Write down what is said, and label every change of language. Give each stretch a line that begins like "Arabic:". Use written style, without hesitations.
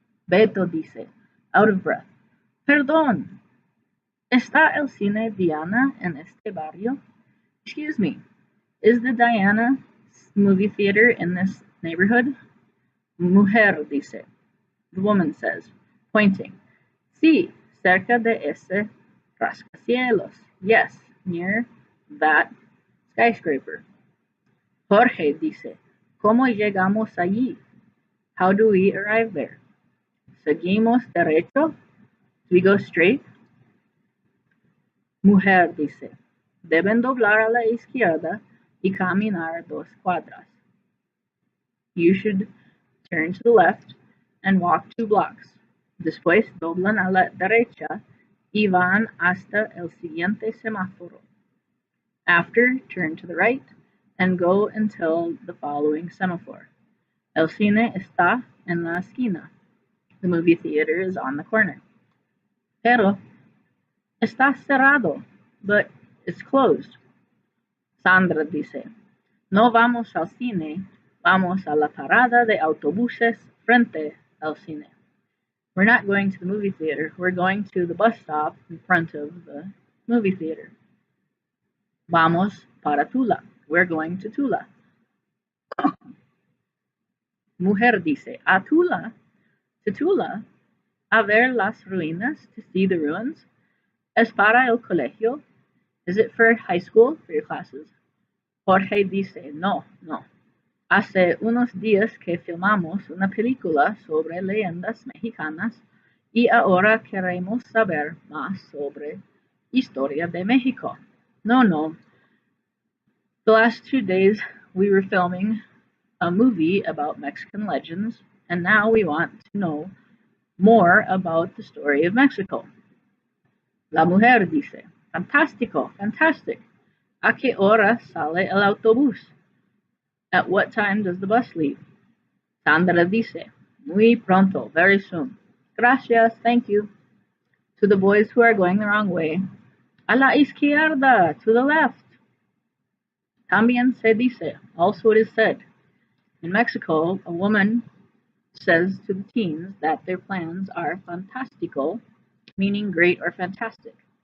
Spanish: Beto dice,
English: out of breath,
Spanish: Perdón, ¿está el cine Diana en este barrio?
English: Excuse me, is the Diana movie theater in this neighborhood?
Spanish: Mujer dice,
English: the woman says, pointing.
Spanish: Sí, cerca de ese rascacielos.
English: Yes, near that skyscraper.
Spanish: Jorge dice, ¿Cómo llegamos allí?
English: How do we arrive there?
Spanish: ¿Seguimos derecho?
English: Do we go straight?
Spanish: Mujer dice, deben doblar a la izquierda y caminar 2 cuadras.
English: You should turn to the left and walk 2 blocks.
Spanish: Después doblan a la derecha y van hasta el siguiente semáforo.
English: After, turn to the right and go until the following semaphore.
Spanish: El cine está en la esquina.
English: The movie theater is on the corner.
Spanish: Pero está cerrado,
English: but it's closed.
Spanish: Sandra dice, no vamos al cine, vamos a la parada de autobuses frente al cine.
English: We're not going to the movie theater, we're going to the bus stop in front of the movie theater.
Spanish: Vamos para Tula.
English: We're going to Tula.
Spanish: Mujer dice, a Tula,
English: to Tula,
Spanish: a ver las ruinas,
English: to see the ruins.
Spanish: Es para el colegio.
English: Is it for high school, for your classes?
Spanish: Jorge dice, no. Hace unos días que filmamos una película sobre leyendas mexicanas y ahora queremos saber más sobre historia de México.
English: No. The last 2 days we were filming a movie about Mexican legends, and now we want to know more about the story of Mexico.
Spanish: La mujer dice, fantástico, fantastic. ¿A qué hora sale el autobús?
English: At what time does the bus leave?
Spanish: Sandra dice, muy pronto,
English: very soon. Gracias, thank you. To the boys who are going the wrong way,
Spanish: a la izquierda,
English: to the left.
Spanish: También se dice,
English: also it is said. In Mexico, a woman says to the teens that their plans are fantástico, meaning great or fantastic.